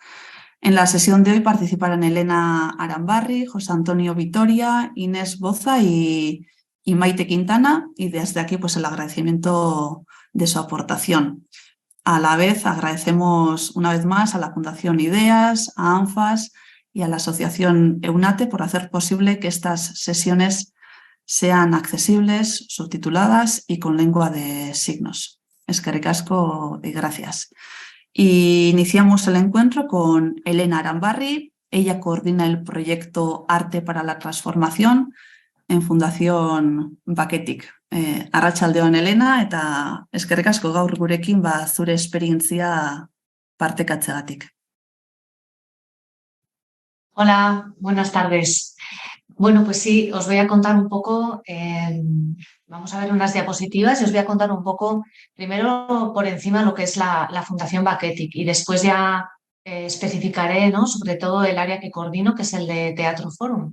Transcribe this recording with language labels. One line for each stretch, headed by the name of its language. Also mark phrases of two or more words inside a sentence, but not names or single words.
Spanish: En la sesión de hoy participarán Elena Arambarri, José Antonio Vitoria, Inés Boza y Maite Quintana, y desde aquí pues el agradecimiento de su aportación. A la vez agradecemos una vez más a la Fundación Ideas, a ANFAS y a la Asociación EUNATE por hacer posible que estas sesiones sean accesibles, subtituladas y con lengua de signos.
Basque: Eskerrik asko
Spanish: y gracias. Y iniciamos el encuentro con Elena Arambarri. Ella coordina el proyecto Arte para la Transformación en Fundación Baketik.
Basque: Arratsaldeon Elena eta eskerrik asko gaur gurekin zure esperientzia partekatzeagatik.
Spanish: Hola, buenas tardes. Bueno, pues sí, os voy a contar un poco, vamos a ver unas diapositivas y os voy a contar un poco, primero por encima lo que es la Fundación Baketik y después ya especificaré, ¿no?, sobre todo el área que coordino, que es el de Teatro Forum.